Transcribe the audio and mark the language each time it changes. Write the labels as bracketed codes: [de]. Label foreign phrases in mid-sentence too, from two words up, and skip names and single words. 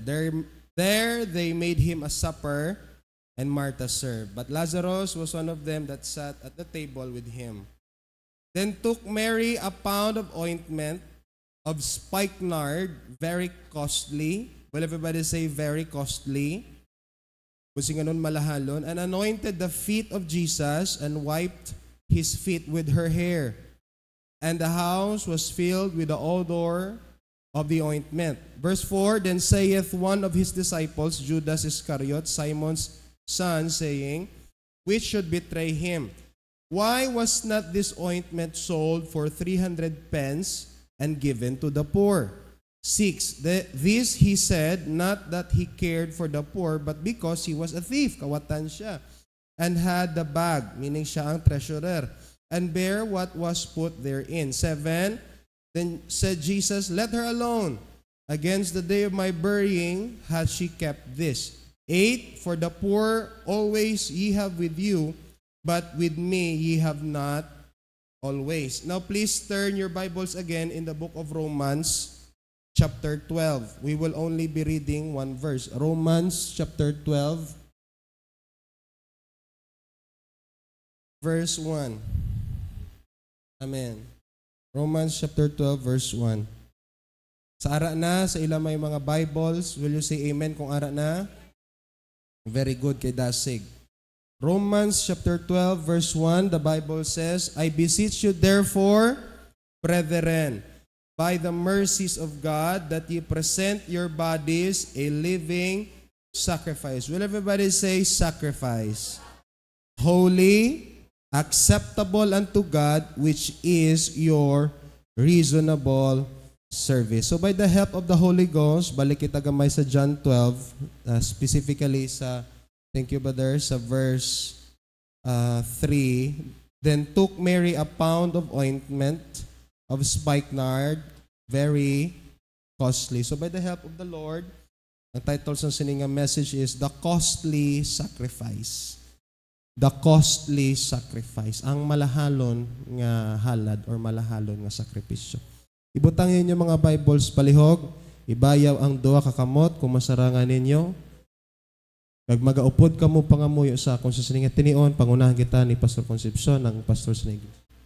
[en] There they made him a supper, and Martha served. But Lazarus was one of them that sat at the table with him. Then took Mary a pound of ointment of spikenard, very costly. Will everybody say very costly? [hil] Kasi nga nun malahalon. [en] And anointed the feet of Jesus and wiped his feet with her hair. And the house was filled with the odor of the ointment. Verse 4, then saith one of his disciples, Judas Iscariot, Simon's son, saying, which should betray him? Why was not this ointment sold for 300 pence and given to the poor? 6, this he said, not that he cared for the poor, but because he was a thief, [hil] kawatan siya, [en] and had the bag, meaning [hil] siya ang [en] treasurer, and bear what was put therein. 7, then said Jesus, let her alone. Against the day of my burying hath she kept this. 8, for the poor always ye have with you, but with me ye have not always. Now please turn your Bibles again in the book of Romans, chapter 12. We will only be reading one verse. Romans chapter 12, verse 1. Amen. Romans chapter 12, verse 1. [hil] Sa ara na, sa ilang may mga Bibles, [en] will you say amen [hil] kung ara na? [en] Very good kay Dasig. Romans chapter 12, verse 1, the Bible says, I beseech you therefore, brethren, by the mercies of God, that ye present your bodies a living sacrifice. Will everybody say sacrifice? Holy, acceptable unto God, which is your reasonable service. So by the help of the Holy Ghost, [hil] balik kita gamay sa John 12, specifically sa, [en] thank you brother, sa verse 3, then took Mary a pound of ointment of spikenard, very costly. So by the help of the Lord, [hil] ang title sa siningang [en] message is [hil] The Costly Sacrifice. The costly sacrifice. Ang malahalon nga halad or malahalon nga sakripisyo. Ibutangin niyo mga Bibles palihog. Ibayaw ang duha ka kamot kung masarangan ninyo. Kag magaupod kamo pangamuyo sa kung sa sininga tinion, pangunahan kita ni Pastor Concepcion, ng pastor sa iglesia.